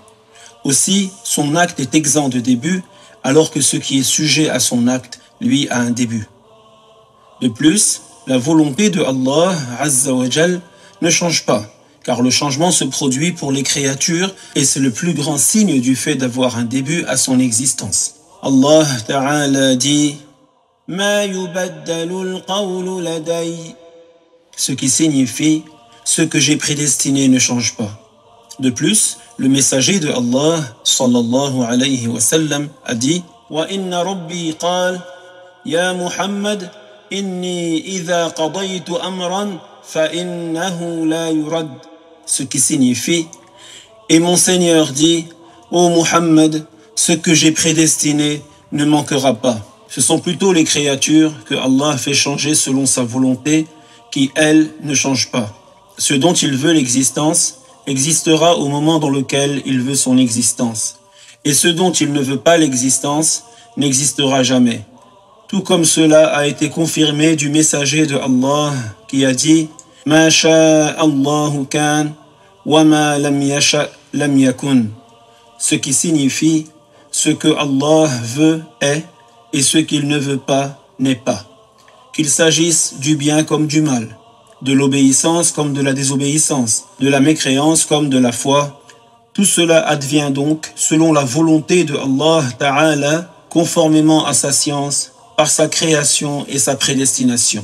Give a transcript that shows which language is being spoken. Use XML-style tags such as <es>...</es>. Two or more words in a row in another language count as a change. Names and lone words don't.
<fr>Aussi, son acte est exempt de début, alors que ce qui est sujet à son acte, lui, a un début. De plus, la volonté de Allah</fr> <ar>عز وجل</ar> <fr>ne change pas, car le changement se produit pour les créatures et c'est le plus grand signe du fait d'avoir un début à son existence.</fr> <ar>الله تعالى</ar> <fr>dit:</fr> <ar>ما يبدل القول لدي,</ar> <fr>ce qui signifie ce que j'ai prédestiné ne change pas. De plus, le messager de Allah</fr> <ar>صلى الله عليه وسلم</ar> <fr>a dit:</fr> <ar>وإن ربي قال يا محمد إني إذا قضيت أمرا فإنه لا يرد,</ar> <fr>ce qui signifie: et mon Seigneur dit: ô Muhammad, ce que j'ai prédestiné ne manquera pas. Ce sont plutôt les créatures que Allah fait changer selon sa volonté qui, elle, ne change pas. Ce dont il veut l'existence existera au moment dans lequel il veut son existence. Et ce dont il ne veut pas l'existence n'existera jamais. Tout comme cela a été confirmé du messager de Allah qui a dit:</fr> <ar>ما شاء الله كان وما لم يشأ لم يكن,</ar> <fr>ce qui signifie ce que Allah veut est et ce qu'il ne veut pas n'est pas. Qu'il s'agisse du bien comme du mal, de l'obéissance comme de la désobéissance, de la mécréance comme de la foi, tout cela advient donc selon la volonté de</fr> <ar>الله تعالى,</ar> <fr>conformément à sa science, par sa création et sa prédestination.</fr>